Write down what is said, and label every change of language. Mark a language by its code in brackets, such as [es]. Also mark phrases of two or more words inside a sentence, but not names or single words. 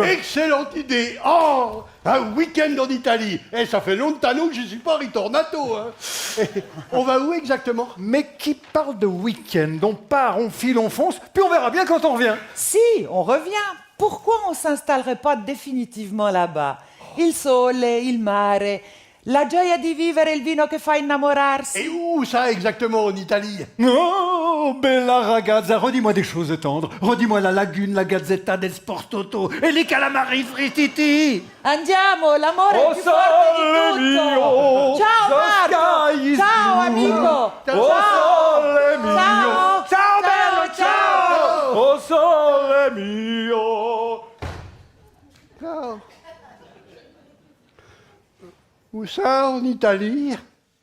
[fr] Excellente idée! Oh! Un week-end en Italie! Ça fait longtemps que je ne suis pas ritornato, hein! On va où exactement? Mais qui parle de week-end? On part, on file, on fonce, puis on verra bien quand on revient. Si, on revient. Pourquoi on s'installerait pas définitivement là-bas? [it] Il sole, il mare, la gioia di vivere, il vino che fa innamorarsi. [fr] Et où ça exactement en Italie? [it] Oh, bella ragazza, [fr] redis-moi des choses tendres. Redis-moi la lagune, [it] la gazzetta del sportoto [fr] et les [it] calamari frittiti. Andiamo, l'amore Oh, è più forte di sole tutto. mio, Ciao [en] the [it] Marco. [en] sky is [it] Ciao [en] blue. [it] amico. Oh, sole mio. Ciao. Ciao, bello, ciao. Oh, sole mio. [fr] Où ça en Italie?